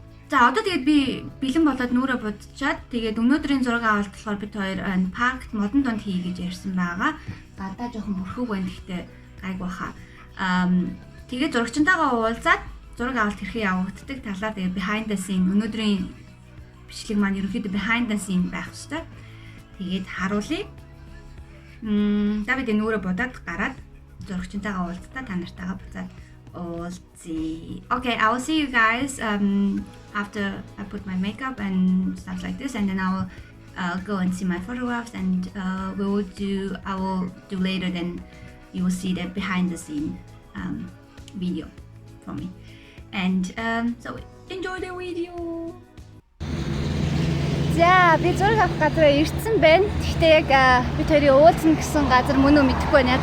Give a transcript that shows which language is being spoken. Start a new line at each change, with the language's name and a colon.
Mongolian: За одоо тэгээд би бэлэн болоод нүрэ будчаад тэгээд өнөөдрийн зураг авалт болохоор бид хоёр паркт модон донд хий гэж ярьсан байгаа. Гадаа жоохон бүрхэг байна гэхдээ гайг баха. Тэгээд зурагчтайгаа уулзаад зураг авалт хэрхэн явагддаг талаар тэгээд behind the scene өнөөдрийн бичлэг маань ерөнхийдөө behind the scene байх ёстой. Тэгээд харуулъя. За бид нүрэ будаад гараад зурагчтайгаа уулзтаа та нартайгаа буцаад
English: Okay, I will see you guys after I put my makeup and stuff like this, and then I will go and see my photographs, and I will do later. Then you will see the behind the scene video for me, and so enjoy the video.
Mongolian: За би зураг авах газар ирсэн байна. Гэхдээ яг бид хоёрын уулзна гэсэн газар мөн үү мэдэхгүй байна.